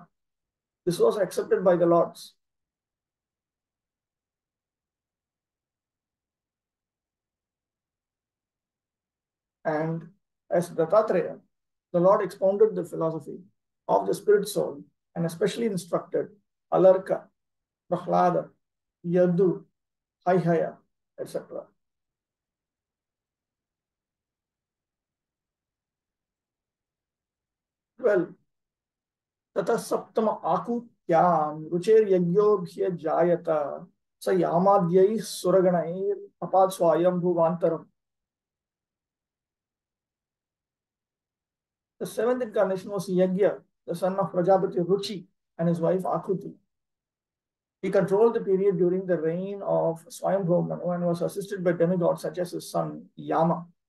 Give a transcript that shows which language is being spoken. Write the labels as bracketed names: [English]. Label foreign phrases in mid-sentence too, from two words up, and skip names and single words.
[English] This was accepted by the Lords. And as Dattatreya, the Lord expounded the philosophy of the spirit soul and especially instructed Alarka, Prahlada, Yadu, Haihaya, etc. Well, [Sanskrit] ततः सप्तम आकूत्यां रुचेर् यज्ञोऽभ्य जायत स यामाद्यैः सुरगणैर् अपात् स्वायम् भुवान्तरम्. [English] The seventh incarnation was Yagya, the son of Prajapati Ruchi and his wife Akuti. He controlled the period during the reign of Swayambhu Manu and was assisted by demigods such as his son Yama.